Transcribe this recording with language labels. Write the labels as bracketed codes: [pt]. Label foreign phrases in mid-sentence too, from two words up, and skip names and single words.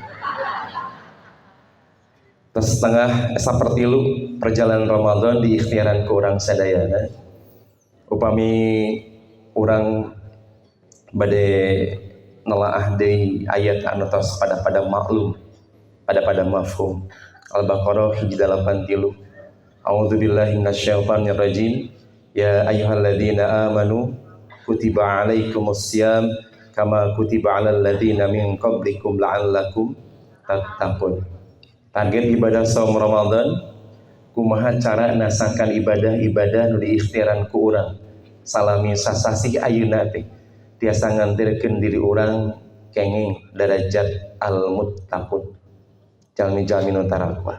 [su] Terus setengah sapertilu perjalanan Ramadan diikhtiaran ku urang sadayana. Upami urang bade nelaah deui ayat anu tos pada maklum, pada mafhum. [ar] Al-Baqarah hiji 83. أعوذ بالله من الشيطان الرجيم. يا أيها الذين آمنوا كتب عليكم الصيام كما كتب على الذين من قبلكم لعلكم تتقون. [su] Target ibadah saum Ramadan kumaha cara nasakan ibadah-ibadah nu diikhtiaran ku urang salami sasasih ayeuna teh tiasa ngantirkeun diri urang kenging derajat al-muttaqun, jalmi-jalmi nu tarakwa.